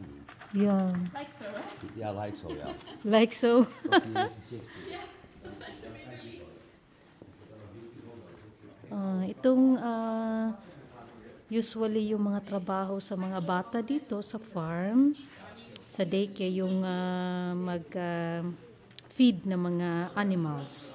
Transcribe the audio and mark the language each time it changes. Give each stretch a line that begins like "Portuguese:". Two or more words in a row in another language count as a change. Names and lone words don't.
English: Yeah.
Dutch: Lijkt zo, hè? Ja, lijkt zo, ja.
English: Like so.
Dutch: Ja, dat is echt zo weer lief.
Filipino: Itong usually yung mga trabaho sa mga bata dito sa farm, sa daycare, yung mag-feed ng mga animals.